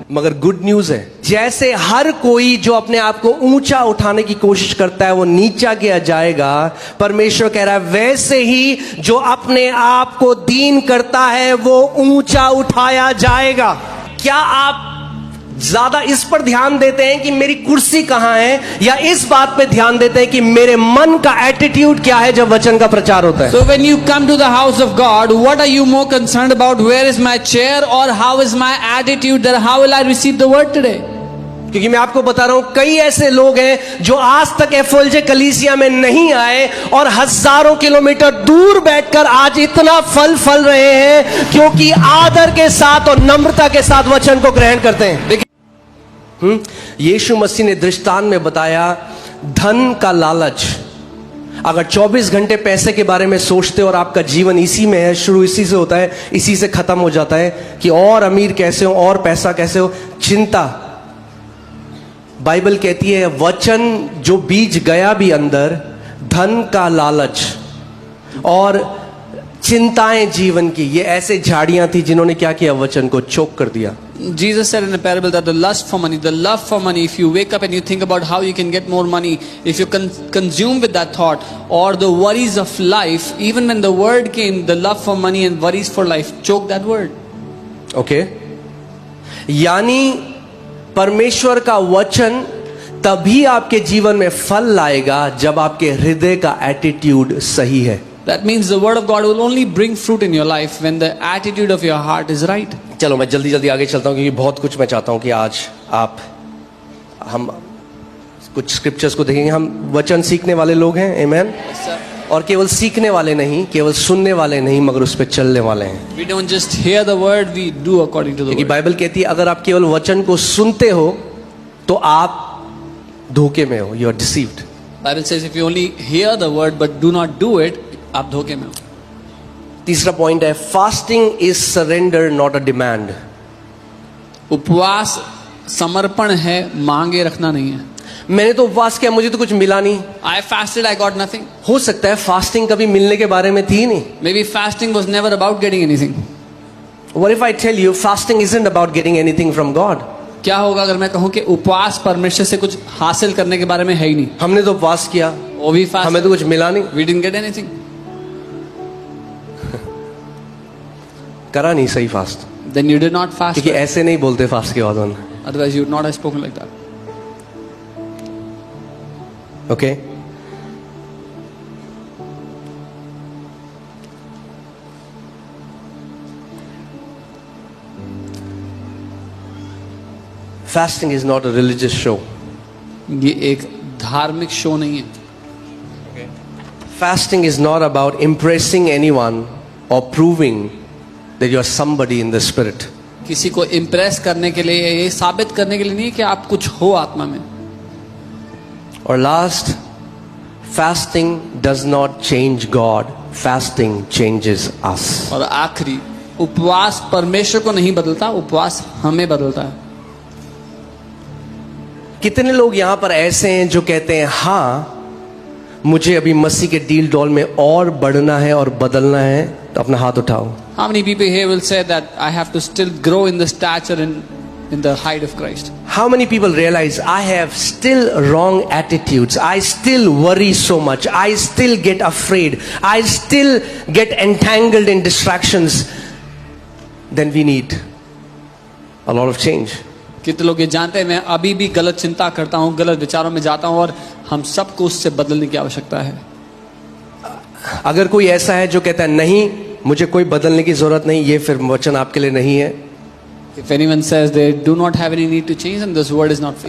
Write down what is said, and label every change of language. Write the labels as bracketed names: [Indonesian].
[Hindi] मगर good news है, जैसे हर कोई जो अपने आप को ऊंचा उठाने की कोशिश करता है वो नीचा किया जाएगा, परमेश्वर कह रहा है वैसे ही जो अपने आप को दीन करता है वो ऊंचा उठाया जाएगा। क्या आप ज्यादा इस पर ध्यान देते हैं कि मेरी कुर्सी कहां है, या इस बात पे ध्यान देते हैं कि मेरे मन का एटीट्यूड क्या है जब वचन का प्रचार होता है? [English] So when you come to the house of God, what are you more concerned about? Where is my chair, or how is my attitude? That how will I receive the word today? [Hindi] क्योंकि मैं आपको बता रहा हूं कई ऐसे लोग हैं जो आज तक एफएलजे कलीसिया में नहीं आए और हजारों किलोमीटर दूर बैठकर आज इतना फल रहे हैं, क्योंकि आदर के साथ और नम्रता के साथ वचन को ग्रहण करते हैं। देखिए यीशु मसीह ने दृष्टांत में बताया धन का लालच। अगर 24 घंटे पैसे के बारे में सोचते और आपका जीवन इसी में है, शुरू इसी से होता है, इसी से खत्म हो जाता है कि और अमीर कैसे हो और पैसा कैसे हो, चिंता। बाइबल कहती है वचन जो बीज गया भी अंदर, धन का लालच और चिंताएं जीवन की, ये ऐसे झाड़ियां थी जिन्होंने क्या किया, वचन को चोक कर दिया। [English] Jesus said in a parable that the lust for money, the love for money, if you wake up and you think about how you can get more money, if you consume with that thought, or the worries of life, even when the word came, the love for money and worries for life, choke that word. Okay? [Hindi] यानी परमेश्वर का वचन तभी आपके जीवन में फल लाएगा जब आपके हृदय का एटीट्यूड सही है। [English] That means the word of God will only bring fruit in your life when the attitude of your heart is right. [Hindi] चलो मैं जल्दी जल्दी आगे चलता हूँ, क्योंकि बहुत कुछ मैं चाहता हूँ कि आज हम कुछ स्क्रिप्चर्स को देखेंगे। हम वचन सीखने वाले लोग हैं, आमेन। और केवल सीखने वाले नहीं, केवल सुनने वाले नहीं, मगर उस पर चलने वाले हैं। [English] We don't just hear the word, we do according to the [Hindi] क्योंकि [English] word. [Hindi] बाइबल कहती है अगर आप केवल वचन को सुनते हो तो आप धोखे में हो, [English] you are deceived. Bible says if you only hear the word but do not do it, [Hindi] आप धोखे में हो। तीसरा पॉइंट है [English] Fasting is surrender not a demand. [Hindi] उपवास समर्पण है, मांगे रखना नहीं है। मैंने तो उपवास किया, मुझे तो कुछ मिला नहीं। [English] I fasted, I got nothing. [Hindi] हो सकता है फास्टिंग कभी मिलने के बारे में थी नहीं। [English] Maybe fasting was never about getting anything. What if I tell you fasting isn't about getting anything from God? [Hindi] क्या होगा अगर मैं कहूं कि उपवास परमेश्वर से कुछ हासिल करने के बारे में है ही नहीं। हमने तो उपवास किया, वो भी फास्ट, हमें तो कुछ मिला नहीं, [English] we didn't get anything. [Hindi] करा नहीं सही fast. [English] Then you did not fast. [Hindi] क्योंकि ऐसे नहीं बोलते फास्ट के बाद। [English] Otherwise you would not have spoken like that. Okay? Fasting is not a religious show. [Hindi] ये एक धार्मिक शो नहीं है। [English] Fasting is not about impressing anyone or proving that you are somebody in the spirit. [Hindi] किसी को impress करने के लिए, ये साबित करने के लिए नहीं कि आप कुछ हो आत्मा में। और last, [English] fasting does not change God. Fasting changes us. [Hindi] और आखिरी, उपवास परमेश्वर को नहीं बदलता, उपवास हमें बदलता है। कितने लोग यहां पर ऐसे हैं जो कहते हैं हाँ मुझे अभी मसीह के डील डॉल में और बढ़ना है और बदलना है, तो अपना हाथ उठाओ। [English] How many people here will say that I have to still grow in the stature in the height of Christ? How many people realize I have still wrong attitudes, I still worry so much, I still get afraid, I still get entangled in distractions? Then we need a lot of change. [Hindi] कितने लोग ये जानते हैं मैं अभी भी गलत चिंता करता हूँ, गलत विचारों में जाता हूँ, और हम सबको उससे बदलने की आवश्यकता है। अगर कोई ऐसा है जो कहता है नहीं मुझे कोई बदलने की जरूरत नहीं, ये फिर वचन आपके लिए नहीं है। [English] If anyone says they do not have any need to change, then this word is not for you.